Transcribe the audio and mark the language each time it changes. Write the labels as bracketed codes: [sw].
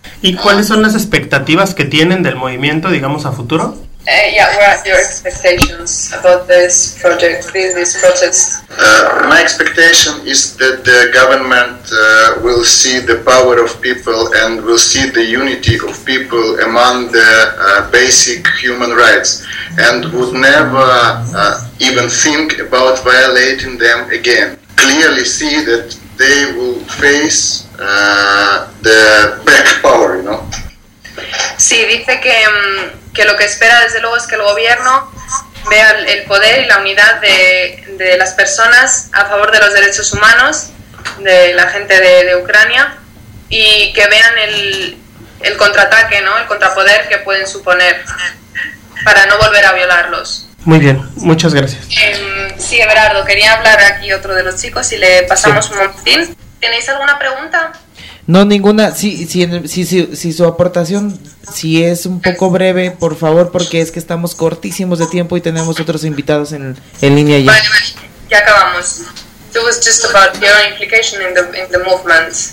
[es] ¿Y cuáles son las expectativas que tienen del movimiento, digamos, a futuro? [en] Yeah, what are your expectations about this project, this protest? My expectation is that the government will see the power of people and will see the unity of people among the basic human rights and would never even think about violating them again. Clearly see that they will face the back power, you know? [es] Sí, dice que lo que espera desde luego es que el gobierno vea el poder y la unidad de las personas a favor de los derechos humanos de la gente de Ucrania y que vean el contraataque, ¿no? El contrapoder que pueden suponer para no volver a violarlos. Muy bien, muchas gracias. Sí, Everardo, quería hablar aquí otro de los chicos y le pasamos sí. Un momentín. ¿Tenéis alguna pregunta? No, ninguna. Si su aportación, si es un poco breve, por favor, porque es que estamos cortísimos de tiempo y tenemos otros invitados en línea ya. Vale, ya acabamos. [en] It was just about your implication in the movement.